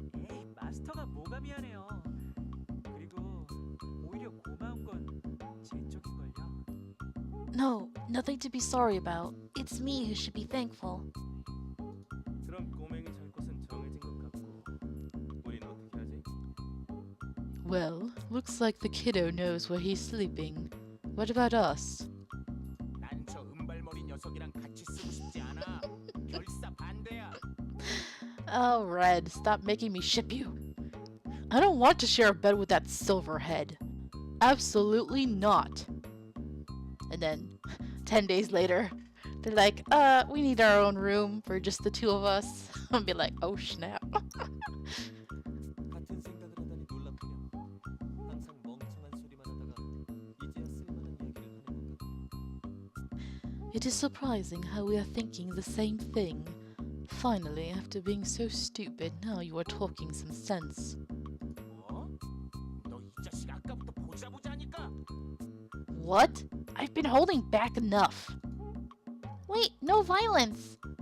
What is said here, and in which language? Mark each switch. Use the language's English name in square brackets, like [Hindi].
[Korean] 에이, 마스터가 뭐가 미안해요. 그리고 오히려 고마운 건 제 쪽인걸요. [English] No, nothing to be sorry about. It's me who should be thankful. [Korean] 그럼 꼬맹이 잘 곳은 정해진 것 같고. 우린 어떻게 하지? [English] Well, looks like the kiddo knows where he's sleeping. What about us? [Korean] 난 저 은발머리 녀석이랑 같이 쓰고 싶지 않아. 결사 반대야. [English] Oh, Red, stop making me ship you. I don't want to share a bed with that silverhead. Absolutely not. And then, 10 days later, they're like, we need our own room for just the 2 of us. I'll be like, oh snap. [Korean] 같은 생각을 하다니 놀랍군요. 항상 멍청한 소리만 하다가 이제야 쓸만한 이야기를 하는 것 같아요. [English] It is surprising how we are thinking the same thing. Finally, after being so stupid, now you are talking some sense. [Korean] 뭐? 너 이 자식 아까부터 보자 하니까. [English] What? I've been holding back enough. Wait, no violence.